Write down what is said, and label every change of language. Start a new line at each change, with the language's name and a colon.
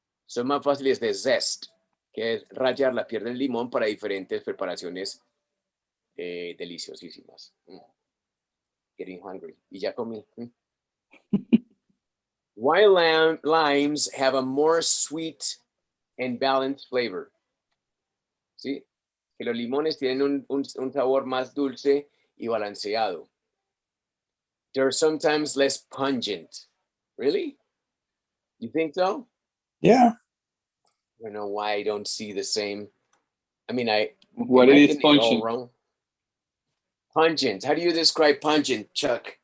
Spanish: Son más fáciles de zest, que es rayar la piel del limón para diferentes preparaciones deliciosísimas.
English: Getting hungry.
Spanish: Y ya comí.
English: While limes have a more sweet and balanced flavor.
Spanish: ¿Sí? Que los limones tienen un sabor más dulce y balanceado.
English: They're sometimes less pungent. Really? You think so? Yeah. I don't know why I don't see the same. I mean, What is pungent? Wrong. Pungent. How do you describe pungent, Chuck?